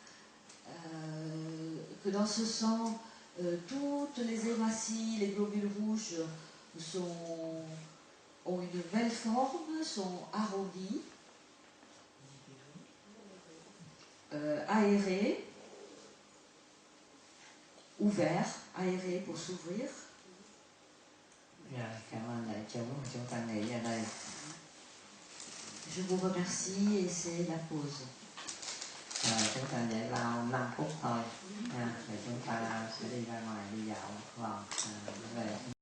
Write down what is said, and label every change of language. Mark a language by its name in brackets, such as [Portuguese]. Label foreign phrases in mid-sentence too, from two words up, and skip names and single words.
[French] que dans ce sang, toutes les hématies, les globules rouges ont une belle forme, sont arrondis, aérés, ouverts, aérés pour s'ouvrir. [Vietnamese] Cảm ơn đại chúng, chúng ta nghỉ ở đây. [French] Je vous remercie et c'est la pause. [Vietnamese] Chúng ta giải lao 5 phút thôi, rồi chúng ta sẽ đi ra ngoài đi dạo vòng về.